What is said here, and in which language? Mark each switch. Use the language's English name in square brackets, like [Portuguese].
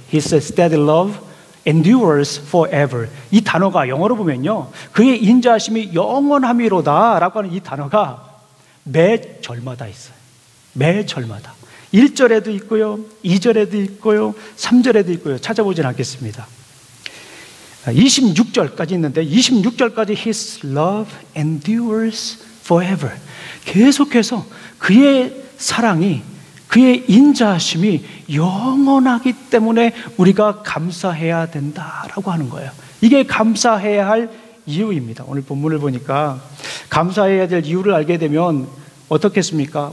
[English] His steady love endures forever. [Korean] 이 단어가 영어로 보면요, 그의 인자하심이 영원함이로다 라고 하는 이 단어가 매 절마다 있어요. 매 절마다 1절에도 있고요, 2절에도 있고요, 3절에도 있고요. 찾아보진 않겠습니다. 26절까지 있는데 26절까지 [English] His love endures forever. [Korean] 계속해서 그의 사랑이, 그의 인자하심이 영원하기 때문에 우리가 감사해야 된다라고 하는 거예요. 이게 감사해야 할 이유입니다. 오늘 본문을 보니까 감사해야 될 이유를 알게 되면 어떻겠습니까?